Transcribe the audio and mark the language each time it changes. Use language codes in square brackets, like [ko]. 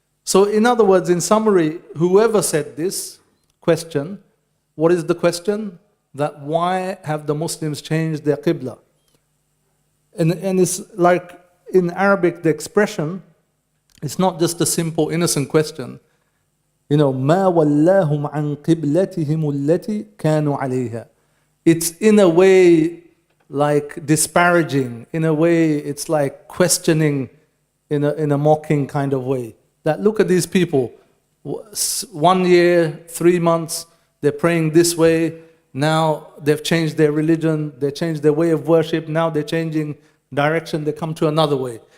[en] So in other words, in summary, whoever said this question, what is the question? That why have the Muslims changed their Qibla? And it's like in Arabic, the expression, it's not just a simple innocent question. You know, [ar] مَا وَلَّاهُمْ عَنْ قِبْلَتِهِمُ الَّتِي كَانُوا عَلَيْهَا. [en] It's in a way like disparaging, in a way it's like questioning in a mocking kind of way. That look at these people, 1 year, 3 months, they're praying this way, now they've changed their religion, they changed their way of worship, now they're changing direction, they come to another way.